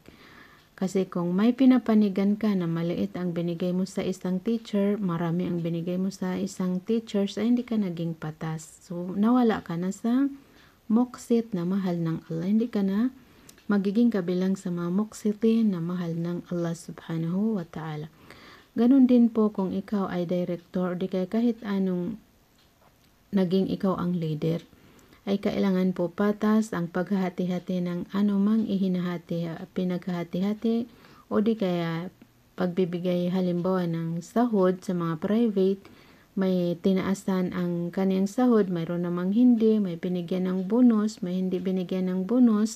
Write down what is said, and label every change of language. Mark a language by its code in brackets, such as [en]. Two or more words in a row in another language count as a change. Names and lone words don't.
[tl] Kasi kung may pinapanigan ka na maliit ang binigay mo sa isang teacher, marami ang binigay mo sa isang teacher, so hindi ka naging patas. So nawala ka na sa muqsit na mahal ng Allah. Hindi ka na magiging kabilang sa mga muqsitin na mahal ng Allah [ar] سبحانه وتعالى. [tl] Ganon din po kung ikaw ay director, di kaya kahit anong naging ikaw ang leader, ay kailangan po patas ang paghahati-hati ng anumang pinaghahati-hati o di kaya pagbibigay halimbawa ng sahod sa mga private, may tinaasan ang kaniyang sahod, mayroon namang hindi, may binigyan ng bonus, may hindi binigyan ng bonus.